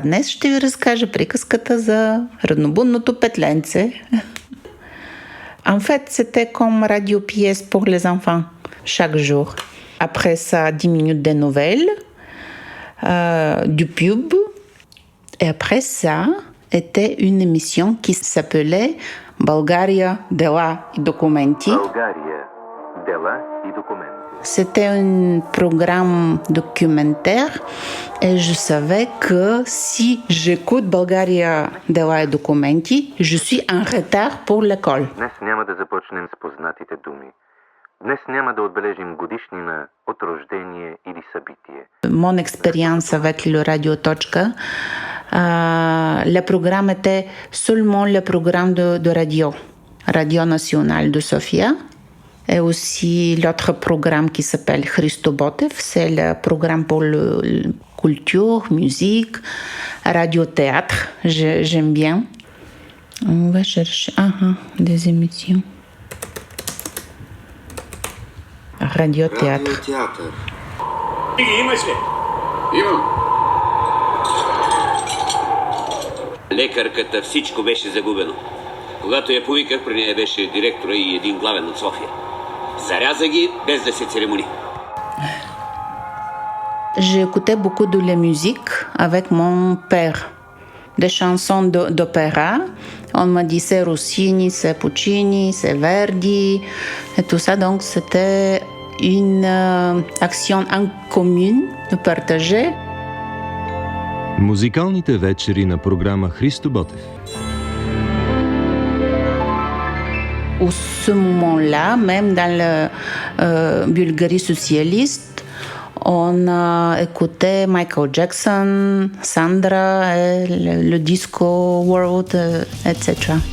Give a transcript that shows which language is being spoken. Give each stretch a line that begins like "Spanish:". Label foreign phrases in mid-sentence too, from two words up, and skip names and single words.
Bulgarian: Днес ще ви разкажа приказката за раднобудното петленце.
French: En fait, c'était comme radio-pièce pour les enfants, chaque jour. Après ça, 10 minutes de nouvelles, du pub. Et après ça, était une émission qui s'appelait Bulgaria, Dela и Документи. C'était un programme documentaire et je savais que si j'écoute Bulgaria, Dela и Документи, je suis en retard pour l'école.
Bulgarian: Днес няма да започнем с познатите думи. Днес няма да отбележим годишнина от рождение или събитие.
French: Mon expérience avec le Radio Tochka, le programme était seulement le programme de radio, Radio Nationale de Sofia. Et aussi l'autre programme qui s'appelle Christo Botev, c'est le programme pour la culture, musique, radio-théâtre, j'aime bien. On va chercher des émissions. Radio-théâtre.
Bulgarian: Имаш ли? Имам. Лекарката всичко беше загубено. Когато я повиках, при нея беше директора и един главен от София. Заряза ги без да се церемони.
French: J'écoutais beaucoup de la musique avec mon père, des chansons d'opéra. On m'a dit c'est Rossini, c'est Puccini, c'est Verdi et tout ça. Donc c'était une action en commune de partager.
Bulgarian: Музикалните вечери на програма Христо Ботев.
French: Au ce moment-là, même dans la Bulgarie socialiste, on a écouté Michael Jackson, Sandra, le disco world, etc.